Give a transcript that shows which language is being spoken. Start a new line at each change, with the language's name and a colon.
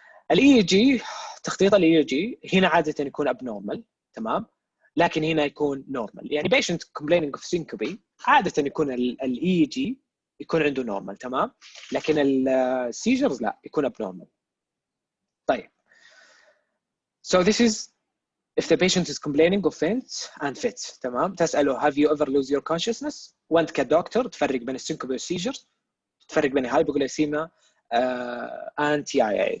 Arabic: الاي جي تخطيط الاي جي هنا عادة يكون abnormal. تمام. لكن هنا يكون normal. يعني
English: patient complaining of syncope
Arabic: عادة يكون الاي جي يكون عنده normal. تمام. لكن السيجرز لا يكون abnormal. طيب.
English: So this is if the patient is complaining of faints and fits.
Arabic: تمام. تسأله
English: have you ever lose your consciousness؟
Arabic: وانت كدكتور تفرق بين السينكوبي والسيجرز تفرق بين الهايبوغليسيميا and TIA.